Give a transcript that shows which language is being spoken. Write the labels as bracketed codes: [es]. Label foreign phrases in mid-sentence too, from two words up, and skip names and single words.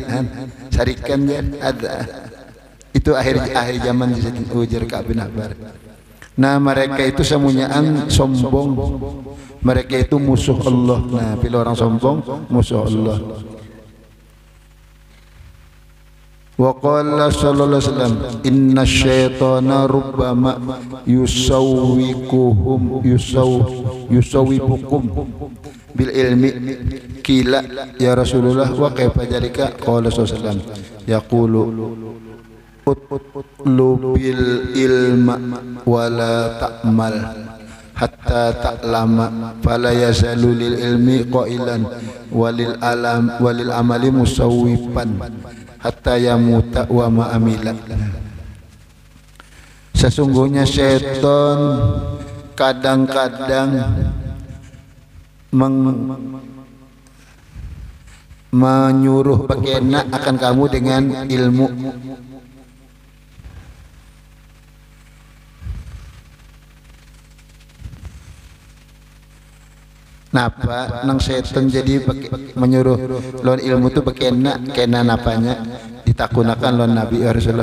[bjn] Sarikan ya ada. Itu akhir zaman ujar Ka'ab bin Ahbar. Nah, mereka itu semuanyaan sombong. Mereka itu musuh Allah. Nah, bila orang sombong musuh Allah. [ar] وقال صلى الله عليه وسلم إن الشيطان ربما يسوبكم بالعلم قيل يا رسول الله وكيف ذلك قال صلى الله عليه وسلم يقول اطلب العلم ولا تعمل حتى تعلم فلا يزال للعلم قائلا وللعمل مسوبا حتى يموت وما عمل. [bjn] Sesungguhnya setan kadang-kadang menyuruh bagena akan kamu dengan ilmu. Napa nang setan jadi menyuruh lon ilmu tu bagena kena napanya ditakunakan lon Nabi Rasulullah.